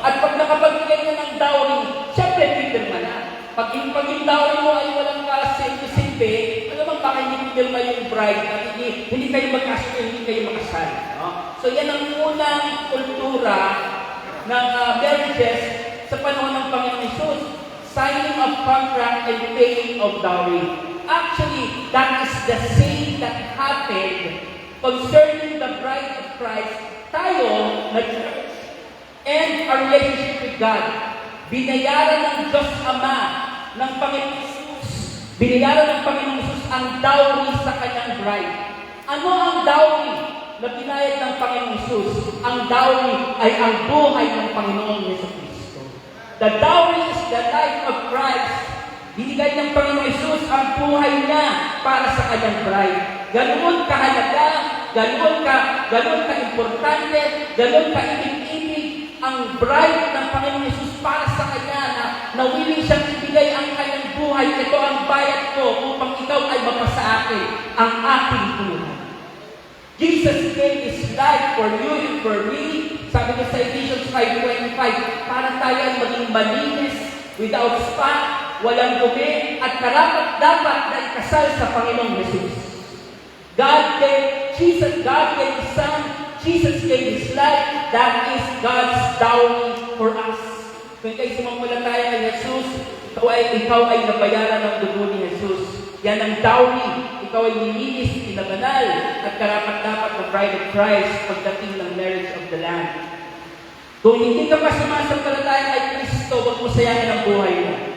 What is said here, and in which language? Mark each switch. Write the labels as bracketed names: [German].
[Filipino] At pag nakapagbigay niya ng dowry, siyempre, pipirma na. Pag yung dowry mo ay walang kasilbi, alam mo, baka hindi pipirma yung bride at hindi kayo magkasundo, hindi kayo makasal. No? So yan ang unang kultura ng marriages sa panahon ng Panginoon Jesus. [English] Signing of contract and paying of dowry. Actually, that is the same that happened concerning the bride of Christ, [Filipino] tayo na [English] church, and our relationship with God. [Filipino] Binayaran ng Diyos Ama, ng Panginoon Jesus, binayaran ng Panginoon Jesus ang dowry sa kanyang bride. Ano ang dowry na binayad ng Panginoon Jesus? Ang dowry ay ang buhay ng Panginoon Jesucristo. [English] The dowry is the life of Christ. [Filipino] Binigay ng Panginoon Jesus ang buhay niya para sa kanyang bride. Ganoon kahalaga, ganoon ka importante, ganoon ka ibig-ibig ang bride ng Panginoon Jesus para sa kanya na willing siyang ibigay ang kanyang buhay. Ito ang bayad ko upang ikaw ay mapasa akin ang aking buhay. [English] Jesus gave His life for you and for me. [Filipino] Sabi ko sa Ephesians 5:25, para tayo ay maging malinis, [English] without spot, [Filipino] walang dumi, at karapat-dapat na ikasal sa Panginoong Jesus. [English] God gave His Son, Jesus gave His life, that is God's dowry for us. [Filipino] Kung kayo sumampalataya kay Jesus, ikaw ay nabayaran ng dugo ni Jesus. Yan ang dowry. Ikaw ay nilinis, pinabanal, at karapat-dapat ng bride of Christ pagdating ng marriage of the Lamb. Kung hindi ka pa sumasampalataya kay Kristo, huwag mo sayangin ang buhay mo.